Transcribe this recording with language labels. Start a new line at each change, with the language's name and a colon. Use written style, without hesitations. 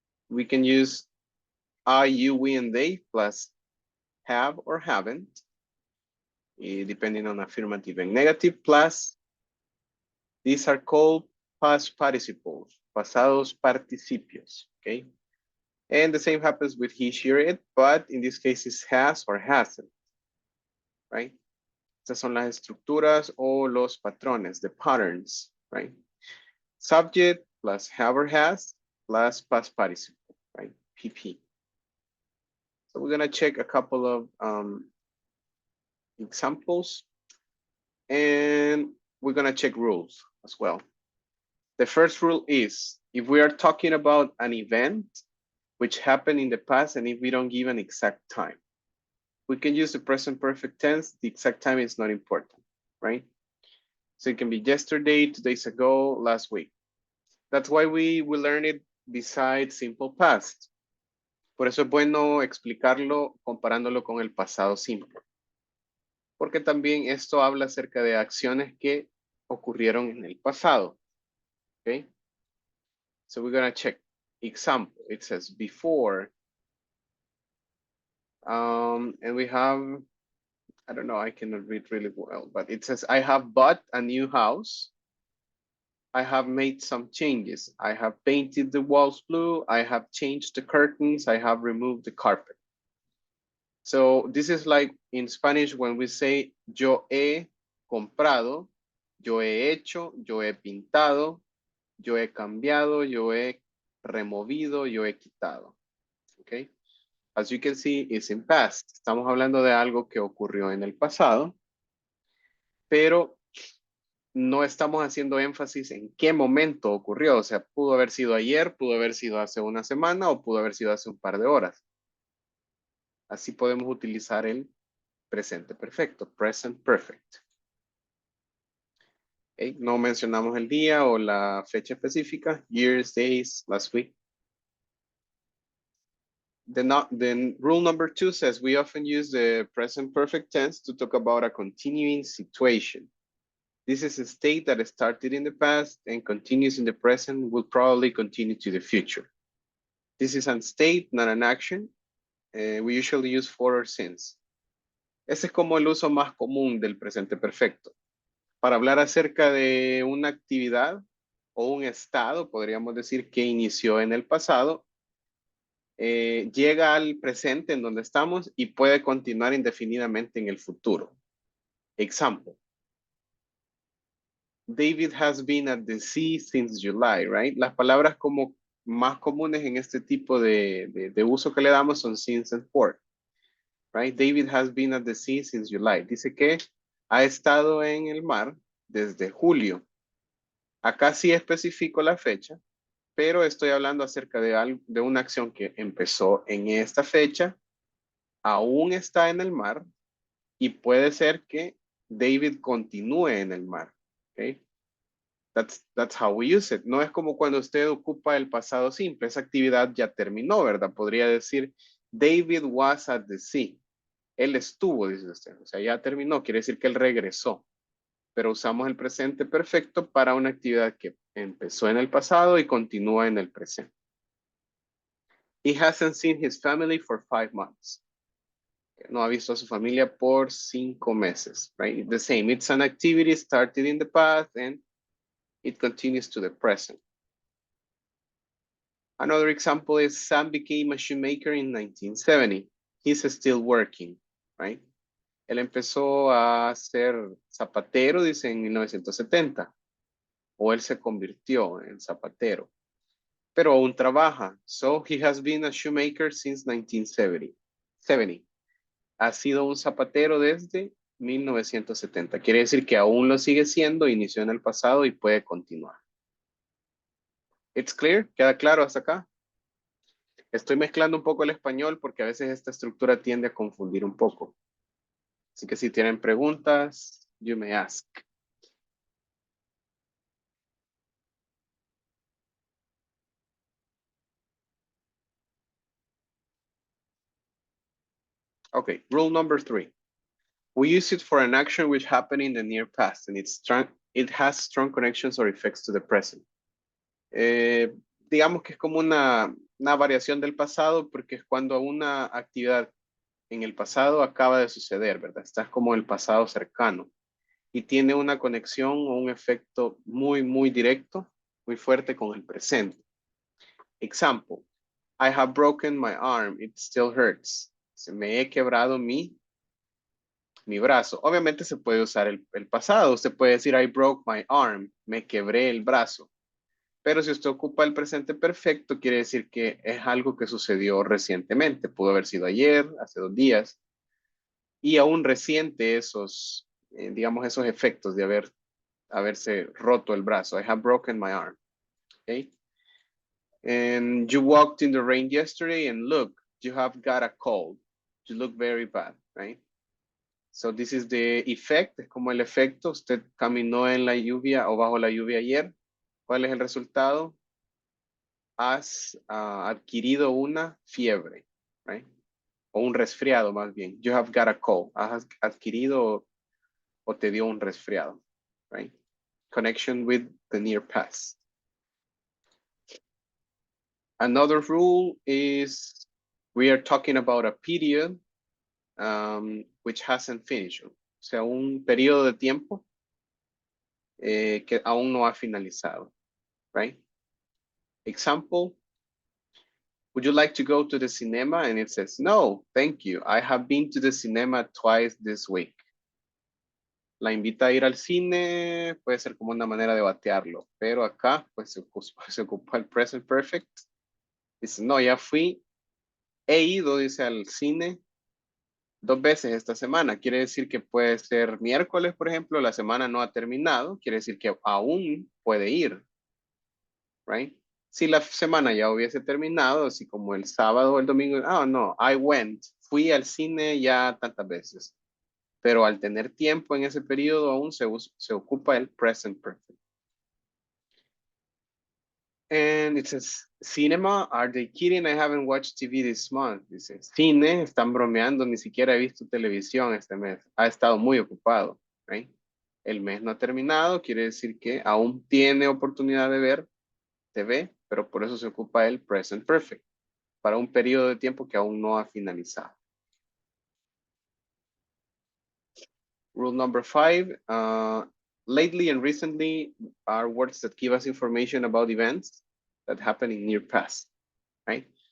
English: We can use I, you, we, and they plus have or haven't, depending on affirmative and negative, plus these are called past participles,
Spanish: pasados participios,
English: okay? And the same happens with he, she, or it, but in this case it's has or hasn't, right?
Spanish: Estas son las estructuras o los patrones,
English: the patterns, right? Subject plus have or has plus past participle, right? PP. So we're gonna check a couple of examples and we're gonna check rules as well. The first rule is if we are talking about an event which happened in the past and if we don't give an exact time, we can use the present perfect tense. The exact time is not important, right? So it can be yesterday, 2 days ago, last week. That's why we learn it besides simple past.
Spanish: Por eso es bueno explicarlo comparándolo con el pasado simple. Porque también esto habla acerca de acciones que ocurrieron en el pasado.
English: Okay? So we're going to check. Example, it says before. And we have, I don't know, I cannot read really well, but it says, I have bought a new house. I have made some changes. I have painted the walls blue. I have changed the curtains. I have removed the carpet. So this is like in Spanish when we say
Spanish: yo he comprado, yo he hecho, yo he pintado, yo he cambiado, yo he removido, yo he quitado. Okay?
English: As you can see, it's in past.
Spanish: Estamos hablando de algo que ocurrió en el pasado, pero no estamos haciendo énfasis en qué momento ocurrió. O sea, pudo haber sido ayer, pudo haber sido hace una semana o pudo haber sido hace un par de horas. Así podemos utilizar el presente perfecto, present perfect. Okay. No mencionamos el día o la fecha específica,
English: years, days, last week. Then rule number 2 says we often use the present perfect tense to talk about a continuing situation. This is a state that started in the past and continues in the present, will probably continue to the future. This is a state, not an action. We usually use for or since.
Spanish: Ese es como el uso más común del presente perfecto. Para hablar acerca de una actividad o un estado, podríamos decir que inició en el pasado, llega al presente en donde estamos y puede continuar indefinidamente en el futuro.
English: Example. David has been at the sea since July, right?
Spanish: Las palabras como más comunes en este tipo de uso que le damos son
English: since and for, right? David has been at the sea since July.
Spanish: Dice que ha estado en el mar desde julio. Acá sí especifico la fecha, pero estoy hablando acerca de una acción que empezó en esta fecha, aún está en el mar y puede ser que David continúe en el mar. Okay?
English: That's how we use it.
Spanish: No es como cuando usted ocupa el pasado simple. Esa actividad ya terminó, ¿verdad? Podría decir,
English: David was at the sea.
Spanish: Él estuvo, dice usted. O sea, ya terminó. Quiere decir que él regresó. Pero usamos el presente perfecto para una actividad que empezó en el pasado y continúa en el presente.
English: He hasn't seen his family for 5 months.
Spanish: No ha visto a su familia por 5 meses,
English: right? The same. It's an activity started in the past and it continues to the present. Another example is Sam became a shoemaker in 1970. He's still working, right?
Spanish: Él empezó a ser zapatero, dice, en 1970. O él se convirtió en zapatero. Pero aún trabaja.
English: So he has been a shoemaker since 1970.
Spanish: Ha sido un zapatero desde 1970. Quiere decir que aún lo sigue siendo, inició en el pasado y puede continuar.
English: It's clear?
Spanish: ¿Queda claro hasta acá? Estoy mezclando un poco el español porque a veces esta estructura tiende a confundir un poco. Así que si tienen preguntas,
English: you may ask. Okay, rule number 3. We use it for an action which happened in the near past and it has strong connections or effects to the present.
Spanish: Digamos que es como una variación del pasado porque es cuando una actividad en el pasado acaba de suceder, ¿verdad? Está como el pasado cercano y tiene una conexión o un efecto muy, muy directo, muy fuerte con el presente.
English: Example, I have broken my arm, it still hurts.
Spanish: Se me he quebrado mi brazo. Obviamente se puede usar el pasado. Usted puede decir,
English: I broke my arm,
Spanish: me quebré el brazo. Pero si usted ocupa el presente perfecto, quiere decir que es algo que sucedió recientemente. Pudo haber sido ayer, hace 2 días. Y aún reciente esos, digamos, esos efectos de haberse roto el brazo.
English: I have broken my arm. Okay. And you walked in the rain yesterday and look, you have got a cold. You look very bad, right? So this is the effect,
Spanish: es como el efecto. Usted caminó en la lluvia o bajo la lluvia ayer. ¿Cuál es el resultado? Has adquirido una fiebre, right? O un resfriado más bien.
English: You have got a cold.
Spanish: Has adquirido o te dio un resfriado, right?
English: Connection with the near past. Another rule is we are talking about a period which hasn't finished.
Spanish: O sea, un periodo de tiempo que aún no ha finalizado,
English: right? Example, would you like to go to the cinema? And it says, no, thank you. I have been to the cinema twice this week.
Spanish: La invita a ir al cine, puede ser como una manera de batearlo, pero acá pues se ocupa el present perfect. Dice, no, ya fui, he ido, dice, al cine 2 veces esta semana. Quiere decir que puede ser miércoles, por ejemplo, la semana no ha terminado, quiere decir que aún puede ir, right? Si la semana ya hubiese terminado, así como el sábado o el domingo, no,
English: I went,
Spanish: fui al cine ya tantas veces. Pero al tener tiempo en ese periodo aún se ocupa el present perfect.
English: And it says, cinema, are they kidding? I haven't watched TV this month.
Spanish: Dice, cine, están bromeando, ni siquiera he visto televisión este mes. Ha estado muy ocupado, right? El mes no ha terminado, quiere decir que aún tiene oportunidad de ver TV, pero por eso se ocupa el present perfect, para un periodo de tiempo que aún no ha finalizado.
English: Rule number 5, lately and recently are words that give us information about events that happen in near past, right?